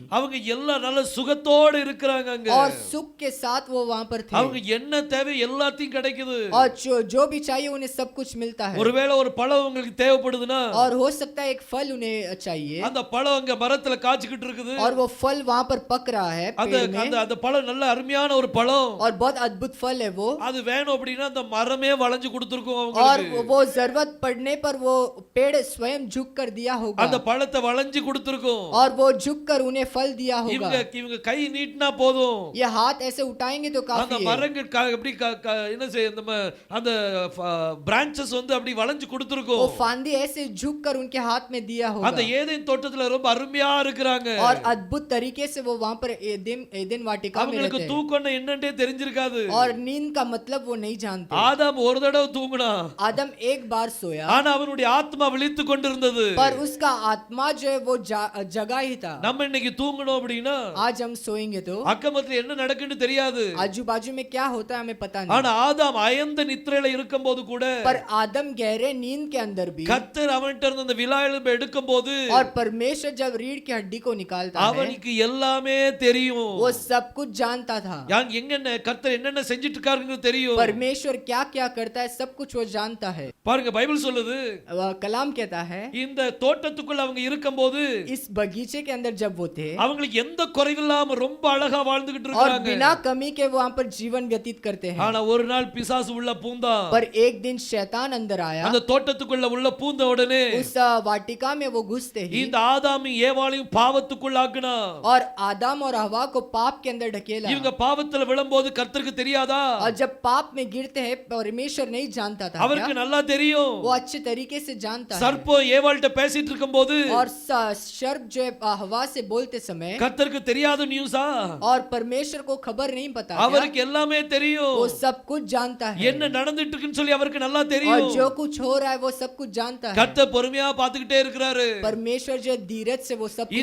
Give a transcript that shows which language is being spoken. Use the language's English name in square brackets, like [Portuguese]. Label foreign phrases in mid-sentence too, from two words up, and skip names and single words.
[Tamil] அவங்க எல்லாம் நல்ல சுகத்தோட இருக்கிறாங்க அங்க. [Hindi] और सुख के साथ वो वहां पर थे. [Tamil] அவங்க என்ன தேவை எல்லாத்தையும் கிடைக்குது. [Hindi] और जो भी चाहिए उन्हें सब कुछ मिलता है. [Tamil] ஒருவேளை ஒரு பழம் உங்களுக்கு தேவைப்படுதுன்னா [Hindi] और हो सकता है एक फल उन्हें चाहिए. [Tamil] அந்த பழம் அங்க மரத்துல காய்ச்சிக்கிட்டு இருக்குது. [Hindi] और वो फल वहां पर पक रहा है पेड़ में. [Tamil] அந்த பழம் நல்ல அருமையான ஒரு பழம். [Hindi] और बहुत अद्भुत फल है वो. [Tamil] அது வேணும் அப்படினா அந்த மரமே வளைஞ்சு கொடுத்திருக்கும் [Hindi] और [Tamil] அவங்களுக்கு. [Hindi] वो जरूरत पड़ने पर वो पेड़ स्वयं झुक कर दिया होगा. [Tamil] அந்த பழத்தை வளைஞ்சு கொடுத்திருக்கும். [Hindi] और वो झुक कर उन्हें फल दिया होगा. [Tamil] இவங்க கை நீட்டினா போதும். [Hindi] ये हाथ ऐसे उठाएंगे तो [Tamil] அந்த [Hindi] काफी है. [Tamil] மரங்கள் எப்படி என்ன செய்ய அந்த பிரான்ச்சஸ் வந்து அப்படி வளைஞ்சு கொடுத்திருக்கும். [Hindi] वो फांदी ऐसे झुक कर उनके हाथ में दिया होगा. [Tamil] அந்த ஏதேன் தோட்டத்துல ரொம்ப அருமையா இருக்கிறாங்க. [Hindi] और अद्भुत तरीके से वो वहां पर एदेन वाटिका में [Tamil] அவங்களுக்கு [Hindi] रहते हैं. [Tamil] தூக்கம்னா என்னன்னே தெரிஞ்சிருக்காது. [Hindi] और नींद का मतलब वो नहीं जानते. [Tamil] ஆதாம் ஒரு தடவை தூங்குனா. [Hindi] आदम एक बार सोया. [Tamil] ஆனா அவனுடைய ஆத்மா விழித்துக் கொண்டிருந்தது. [Hindi] पर उसका आत्मा जो है वो जगा ही था. [Tamil] நம்ம இன்னைக்கு தூங்கணும் அப்படினா [Hindi] आज हम सोएंगे तो [Tamil] அக்கமத்துல என்ன நடக்குன்னு தெரியாது. [Hindi] आजू बाजू में क्या होता है हमें पता नहीं. [Tamil] ஆனா ஆதாம் அயர்ந்த நித்திரையில இருக்கும்போது கூட [Hindi] पर आदम गहरे नींद के अंदर भी [Tamil] கர்த்தர் அவன்கிட்ட இருந்து அந்த விலாயெலும்பை எடுக்கும்போது [Hindi] और परमेश्वर जब रीढ़ की हड्डी को निकालता है [Tamil] அவனுக்கு எல்லாமே தெரியும். [Hindi] वो सब कुछ जानता था. [Tamil] எங்கென்ன கர்த்தர் என்னென்ன செஞ்சிட்டு இருக்காருன்னு தெரியும். [Hindi] परमेश्वर क्या क्या करता है सब कुछ वो जानता है. [Tamil] பாருங்க பைபிள் சொல்லுது [Hindi] कलाम कहता है [Tamil] இந்த தோட்டத்துக்குள்ள அவங்க இருக்கும்போது [Hindi] इस बगीचे के अंदर जब वो थे [Tamil] அவங்களுக்கு எந்த குறைவில்லாம ரொம்ப அழகா வாழ்ந்துகிட்டு [Hindi] और [Tamil] இருக்காங்க. [Hindi] बिना कमी के वहां पर जीवन व्यतीत करते हैं. [Tamil] ஆனா ஒரு நாள் பிசாசு உள்ள பூந்தான். [Hindi] पर एक दिन शैतान अंदर आया. [Tamil] அந்த தோட்டத்துக்குள்ள உள்ள பூந்த உடனே [Hindi] उस वाटिका में वो घुसते ही [Tamil] இந்த ஆதாமும் ஏவாளையும் பாவத்துக்குள்ள ஆக்குனா. [Hindi] और आदम और हवा को पाप के अंदर ढकेला. [Tamil] இவங்க பாவத்துல விழும்போது கர்த்தருக்கு தெரியாதா? [Hindi] और जब पाप में गिरते हैं परमेश्वर नहीं जानता था [Tamil] அவருக்கு [Hindi] क्या? [Tamil] நல்லா தெரியும். [Hindi] वो अच्छे तरीके से जानता है. [Tamil] சர்ப்பம் ஏவாள்கிட்ட பேசிட்டு இருக்கும்போது [Hindi] और सर्प जो है हवा से बोलते समय [Tamil] கர்த்தருக்கு தெரியாத நியூஸா? [Hindi] और परमेश्वर को खबर नहीं पता क्या? [Tamil] அவருக்கு எல்லாமே தெரியும். [Hindi] वो सब कुछ जानता है. [Tamil] என்ன நடந்துட்டு இருக்குன்னு சொல்லி அவருக்கு அவருக்கு நல்லா [Hindi] और [Tamil] தெரியும். [Hindi] जो कुछ हो रहा है वो सब कुछ जानता है। [Tamil] கர்த்தர் பொறுமையா பார்த்துக்கிட்டே இருக்கிறாரு. [Hindi] परमेश्वर जो धीरज से वो सब कुछ